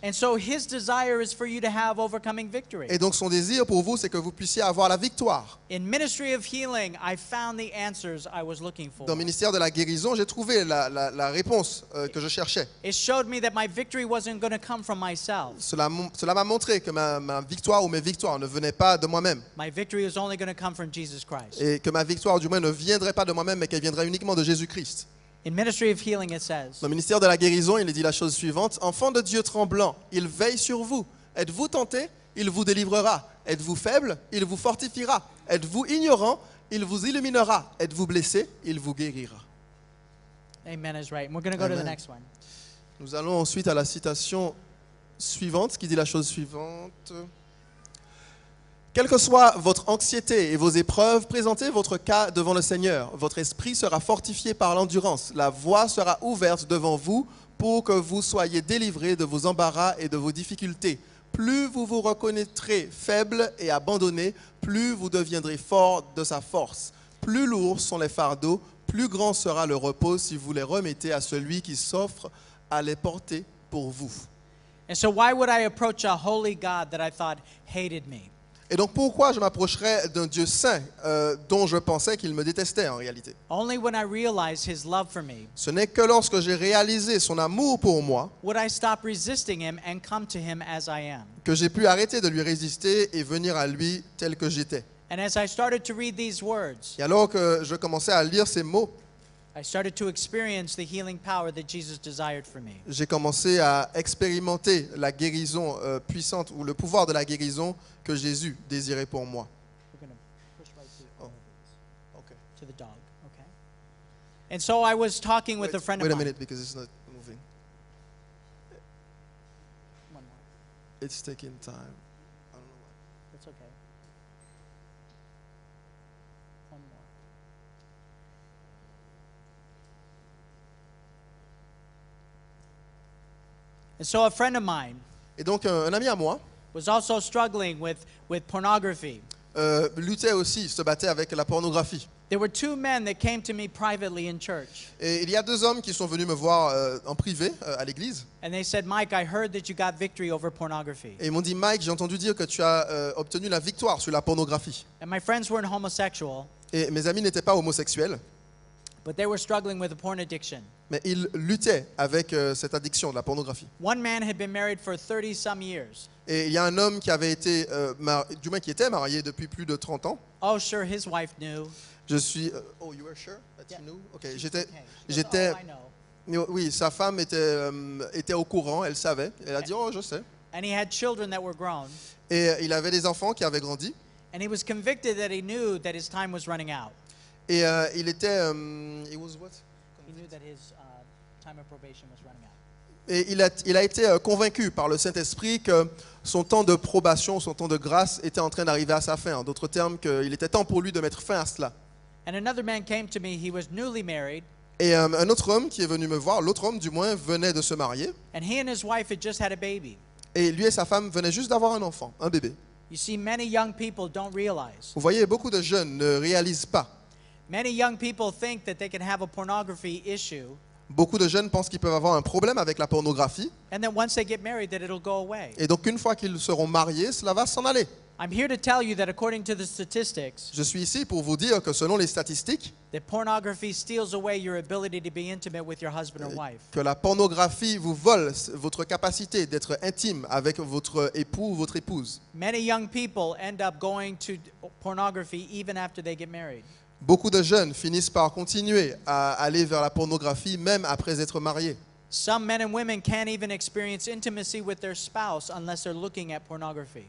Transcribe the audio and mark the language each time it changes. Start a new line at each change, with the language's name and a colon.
English: And so His desire is for you to have overcoming victory.
French: Et donc son désir pour vous, c'est que vous puissiez avoir la victoire.
English: In Ministry of Healing, I found the answers I was looking for.
French: Dans le ministère de la guérison, j'ai trouvé la réponse que je cherchais.
English: It showed me that my victory wasn't going to come from myself.
French: Cela m'a montré que ma victoire ou mes victoires ne venaient pas de moi-même.
English: My victory was only going to come from Jesus Christ.
French: Et que ma victoire, du moins, ne viendrait pas de moi-même, mais qu'elle viendrait uniquement de Jésus-Christ.
English: In Ministry of Healing, it says,
French: Dans le ministère de la guérison, il est dit la chose suivante. Enfants de Dieu tremblant, il veille sur vous. Êtes-vous tenté? Il vous délivrera. Êtes-vous faible? Il vous fortifiera. Êtes-vous ignorant? Il vous illuminera. Êtes-vous blessé? Il vous guérira.
English: Amen is right. And we're going to go to the Amen. next one.
French: Nous allons ensuite à la citation suivante, qui dit la chose suivante. Quelle que soit votre anxiété et vos épreuves, présentez votre cas devant le Seigneur. Votre esprit sera fortifié par l'endurance. La voie sera ouverte devant vous pour que vous soyez délivrés de vos embarras et de vos difficultés. plus vous vous reconnaîtrez faible et abandonné, plus vous deviendrez fort de sa force. Plus lourds sont les fardeaux, plus grand sera le repos si vous les remettez à celui qui s'offre à les porter pour vous.
English: And so why would I approach a holy God that I thought hated me?
French: Et donc pourquoi je m'approcherais d'un Dieu saint dont je pensais qu'il me détestait en réalité?
English: Only when I realized his love for me
French: Ce n'est que lorsque j'ai réalisé son amour pour moi
English: would I stop resisting him and come to him as I am.
French: que j'ai pu arrêter de lui résister et venir à lui tel que j'étais.
English: And as I started to read these words,
French: Et alors que je commençais à lire ces mots,
English: I started to experience the healing power that Jesus desired for me.
French: j'ai commencé à expérimenter la guérison puissante ou le pouvoir de la guérison que Jésus désirait pour moi.
English: We're going to push right to, Okay. to the dog, okay? And so I was talking with a friend Wait of a mine. minute because it's not moving. One more. It's taking time. I don't know why. That's okay. One more. And so a friend of mine
French: Et donc un ami à moi
English: was also struggling with pornography.
French: luttait aussi, se battait avec la pornographie.
English: There were two men that came to me privately in church.
French: Et il y a deux hommes qui sont venus me voir en privé à l'église.
English: And they said, Mike, I heard that you got victory over pornography.
French: Et ils m'ont dit, Mike, j'ai entendu dire que tu as obtenu la victoire sur la pornographie.
English: And my friends weren't homosexual,
French: Et mes amis n'étaient pas homosexuels,
English: but they were struggling with a porn addiction.
French: mais ils luttaient avec cette addiction de la pornographie.
English: One man had been married for 30-some years.
French: Et il y a un homme qui avait été, du moins qui était marié depuis plus de 30 ans.
English: Oh, sure, his wife knew.
French: Je suis...
English: oh, you were sure that you knew?
French: Ok, j'étais...
English: Okay. She goes, oh, I know.
French: Oui, sa femme était au courant, elle savait. Elle a dit, oh, je sais.
English: And he had children that were grown.
French: Et il avait des enfants qui avaient grandi.
English: And he was convicted that he knew that his time was running out.
French: Et il était...
English: he was what? He knew that his time of probation was running out.
French: Et il a été convaincu par le Saint-Esprit que son temps de probation, son temps de grâce était en train d'arriver à sa fin. En d'autres termes, qu'il était temps pour lui de mettre fin à cela.
English: And another man came to me. He was newly married.
French: Et un autre homme qui est venu me voir, l'autre homme du moins, venait de se marier.
English: And he and his wife had just had a baby.
French: Et lui et sa femme venaient juste d'avoir un enfant, un bébé.
English: You see, many young people don't realize.
French: Vous voyez, beaucoup de jeunes ne réalisent pas.
English: Many young people think that they can have a pornography issue,
French: Beaucoup de jeunes pensent qu'ils peuvent avoir un problème avec la pornographie.
English: and that once they get married, that it'll go away.
French: Et donc, une fois qu'ils seront mariés, cela va s'en aller.
English: I'm here to tell you that according to the statistics,
French: Je suis ici pour vous dire que selon les statistiques,
English: that pornography steals away your ability to be intimate with your husband or wife.
French: que la pornographie vous vole votre capacité d'être intime avec votre époux ou votre épouse.
English: Many young people end up going to pornography even after they get married.
French: Beaucoup de jeunes finissent par continuer à aller vers la pornographie même après être mariés.
English: Some men and women can't even experience intimacy with their spouse unless they're looking at pornography.